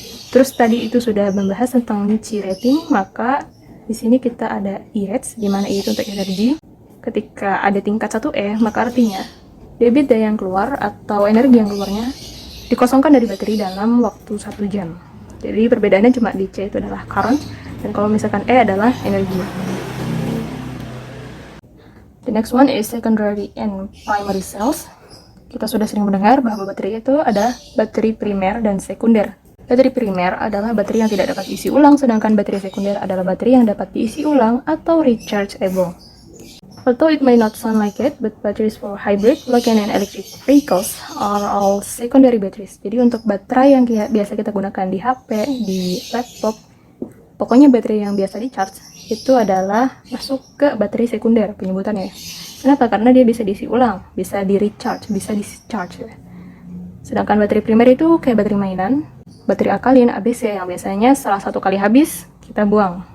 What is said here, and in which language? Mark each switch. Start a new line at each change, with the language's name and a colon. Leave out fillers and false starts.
Indonesian: Terus tadi itu sudah membahas tentang C rating, maka di sini kita ada E-rates, di mana E itu untuk energi. Ketika ada tingkat 1E, maka artinya debit daya yang keluar atau energi yang keluarnya dikosongkan dari baterai dalam waktu 1 jam. Jadi perbedaannya cuma di C itu adalah current, dan kalau misalkan E adalah energi.
English: The next one is secondary and primary cells.
Indonesian: Kita sudah sering mendengar bahwa baterai itu ada baterai primer dan sekunder. Baterai primer adalah baterai yang tidak dapat diisi ulang, sedangkan baterai sekunder adalah baterai yang dapat diisi ulang atau rechargeable.
English: Although it may not sound like it, but batteries for hybrid, plug-in, and electric vehicles are all secondary batteries.
Indonesian: Jadi untuk baterai yang biasa kita gunakan di HP, di laptop, pokoknya baterai yang biasa di charge, itu adalah masuk ke baterai sekunder penyebutannya. Kenapa? Karena dia bisa diisi ulang, bisa di recharge, bisa discharge. Sedangkan baterai primer itu kayak baterai mainan, baterai alkalin, ABC, yang biasanya salah satu kali habis, kita buang.